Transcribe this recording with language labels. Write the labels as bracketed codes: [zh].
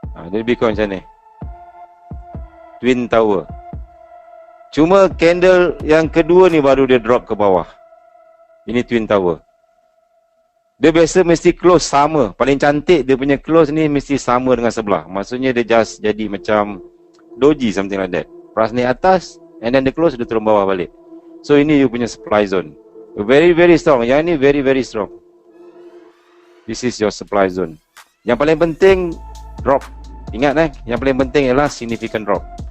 [ms] Dia lebih kurang macam ni. Twin tower. Cuma candle yang kedua ni baru dia drop ke bawah. Ini twin tower. Dia biasa mesti close sama. Paling cantik dia punya close ni mesti sama dengan sebelah. Maksudnya dia just jadi macam doji, [en] something like that. [ms] Price naik atas and then dia close, dia turun bawah balik. So ini dia punya supply zone. [en] Very very strong. [ms] Yang ni [en] very very strong. This is your supply zone. [ms] Yang paling penting drop. Ingat yang paling penting ialah significant drop.